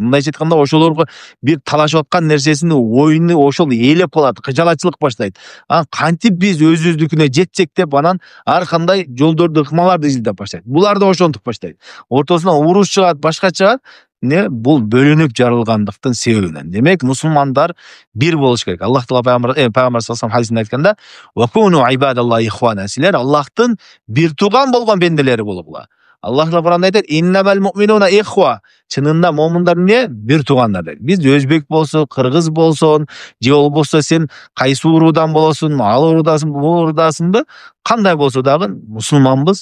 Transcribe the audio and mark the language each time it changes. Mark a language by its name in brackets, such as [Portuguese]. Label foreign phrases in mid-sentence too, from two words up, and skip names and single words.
[Kyrgyz] Мындайча айтканда, ошолорго бир талашып аткан нерсесini оюну ошол ээлеп калат, кыжалачылык баштайт. Кантип биз өзүбүздүкүнө жетсек деп анан ар кандай жолдорду, ыкмаларды изилдеп баштайт. Булар да ошентип баштайт. Ортосунан уруш чыгат, башка чыгат. Бул бөлүнүп жарылгандыктын себебинен. Демек, мусулмандар бир болуш керек. Аллах Таала пайгамбар [Arabic] صلى الله عليه وسلم [Kyrgyz] хадисинде айтканда: [Arabic] "وكونوا عباد الله إخوانا." [Kyrgyz] Силер Аллахтын бир туган болгон бенделери болуңар. Аллах Таала Кур'анда айтат: [Arabic] "إنما المؤمنون إخوة." [Kyrgyz] Чынында момундар эмне? Бир тугандар дейт. Биз өзбек болсо, кыргыз болсун, же болбосо сен кайсы уруудан болосуң, ал уруудасың, бул уруудасыңбы, кандай болсо дагы мусулманбыз.